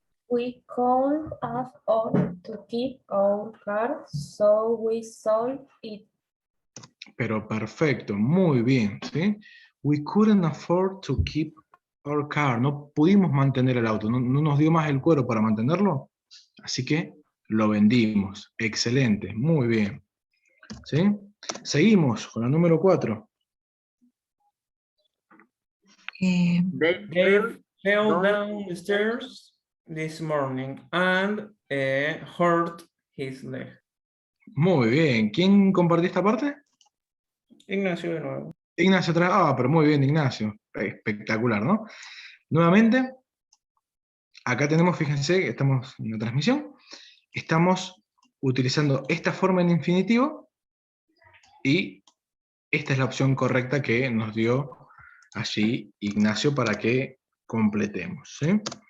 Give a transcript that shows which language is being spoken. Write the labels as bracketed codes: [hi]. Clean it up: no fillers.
[en] we couldn't afford to keep our car, so we sold it. [es] Pero perfecto, muy bien, ¿sí? [en] We couldn't afford to keep our car. [es] No pudimos mantener el auto, no nos dio más el cuero para mantenerlo, así que lo vendimos. Excelente, muy bien. ¿Sí? Seguimos con la número 4. [en] Dave fell down the stairs this morning and hurt his leg. [es] Muy bien. ¿Quién compartió esta parte? Ignacio de nuevo. Ignacio atrás. Ah, pero muy bien, Ignacio. Espectacular, ¿no? Nuevamente, acá tenemos, fíjense, que estamos en la transmisión, estamos utilizando esta forma en infinitivo, y esta es la opción correcta que nos dio allí Ignacio para que completemos, ¿sí?